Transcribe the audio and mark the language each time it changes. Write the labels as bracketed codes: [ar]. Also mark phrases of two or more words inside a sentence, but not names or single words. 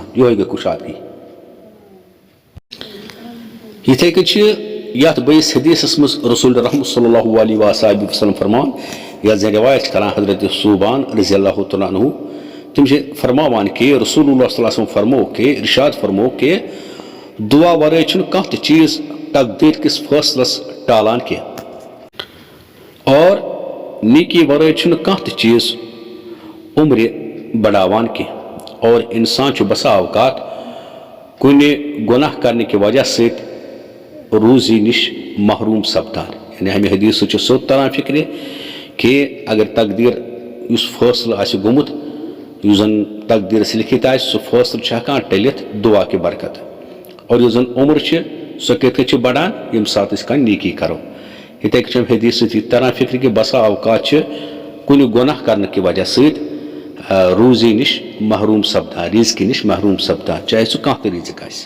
[ks] یِہوے گٔے کشادگی. یِتھٕے کٔنۍ چھِ یتھ بیٚیِس حدیثس منٛز رسول رحمت [ar] صلی اللہ علیہ وسلم [ks] فرمان، یتھ زن روایت چھِ کران حضرت صوبان [ar] رضی اللہ تعالیٰ عنہ. [ks] تم چھِ فرماوان کہ رسول اللہ [ar] صلی اللہ علیہ وسلم [ks] فرمو کہ ارشاد فرمو کہ دعا ورٲے چھُنہٕ کانٛہہ تہِ چیٖز تقدیر کس فٲصلس ٹالان کینٛہہ، اور نیکی ورٲے چھُنہٕ کانٛہہ تہِ چیٖز عمرِ بڑاوان کینٛہہ. اور انسان چھُ بسا اوقات کُنہِ گۄناہ کرنہٕ کہِ وجہ سۭتۍ روزی نش محروم سپدان. یعنی ہمیں حدیث سۭتۍ چھُ سیوٚد تران فکرِ کہ اگر تقدیر یُس فٲصلہٕ آسہِ گوٚمُت، یُس زن تقدیرس لیکھِتھ آسہِ، سُہ فٲصلہٕ چھُ ہٮ۪کان ٹٔلِتھ دعا کہِ برکت. اور یُس زن عمر چھِ سۄ کِتھ کٔنۍ چھِ بڑان ییٚمہِ ساتہٕ أسۍ کانٛہہ نیکی کرو. یِتھٕے کٔنۍ چھِ حدیث سۭتۍ یہِ تران فکرِ کہ بسا اوقات چھِ کُنہِ گۄناہ کرنہٕ کہِ وجہ سۭتۍ روزی نش محروم سپدان، رزقہِ نش محروم سپدان، چاہے سُہ کانٛہہ تہِ رزق آسہِ.